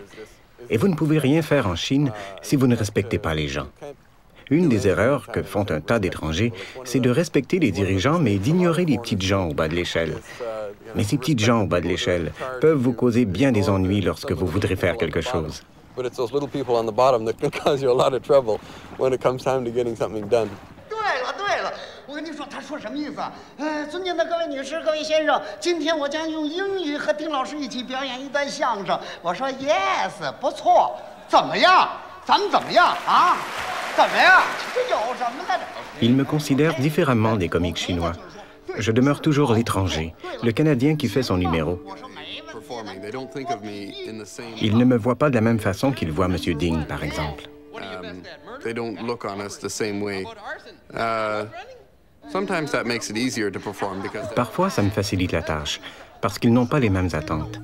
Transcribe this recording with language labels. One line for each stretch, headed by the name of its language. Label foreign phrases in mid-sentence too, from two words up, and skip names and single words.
French: Et vous ne pouvez rien faire en Chine si vous ne respectez pas les gens. Une des erreurs que font un tas d'étrangers, c'est de respecter les dirigeants, mais d'ignorer les petites gens au bas de l'échelle. Mais ces petites gens au bas de l'échelle peuvent vous causer bien des ennuis lorsque vous voudrez faire quelque chose.
Chinese: 我跟你说，他说什么意思啊？尊敬的各位女士、各位先生，今天我将用英语和丁老师一起表演一段相声。我说 yes， 不错，怎么样？咱们怎么样啊？怎么样？这有什么呢？
French: Ils me considèrent différemment des comiques chinois. Je demeure toujours l'étranger, le Canadien qui fait son numéro. Ils ne me voient pas de la même façon qu'ils voient M. Ding, par exemple. Parfois, ça me facilite la tâche, parce qu'ils n'ont pas les mêmes attentes.